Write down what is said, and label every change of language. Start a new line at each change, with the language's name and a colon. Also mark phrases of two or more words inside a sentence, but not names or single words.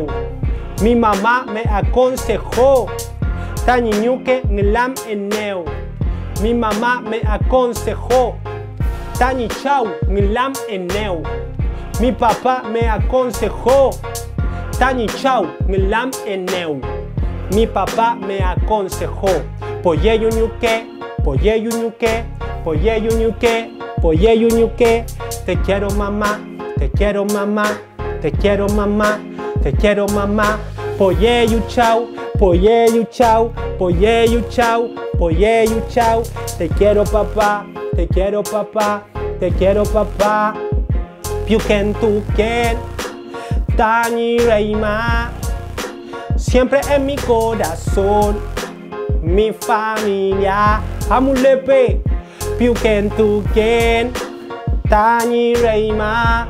Spanish: Mi mamá me aconsejó.
Mapuche: Tañi Ñuke Nglam Eneu.
Spanish: Mi mamá me aconsejó.
Mapuche: Tañi Chau Nglam Eneu.
Spanish: Mi papá me aconsejó.
Mapuche: Tañi Chau Nglam Eneu.
Spanish: Mi papá me aconsejó.
Mapuche: Poyeyu ñuque, poyeyu ñuque, poyeyu ñuque, poyeyu ñuque.
Spanish: te quiero mamá, te quiero mamá, te quiero mamá, te quiero mamá.
Mapuche: Poyeyu chau, poyeyu chau, poyeyu chau, poyeyu chau.
Spanish: Te quiero papá, te quiero papá, te quiero papá.
Mapuche: Piuken tuken, Tani Reima.
Spanish: Siempre en mi corazón, mi familia.
Mapuche: Amulepe, Piuken tuken, Tani Reima.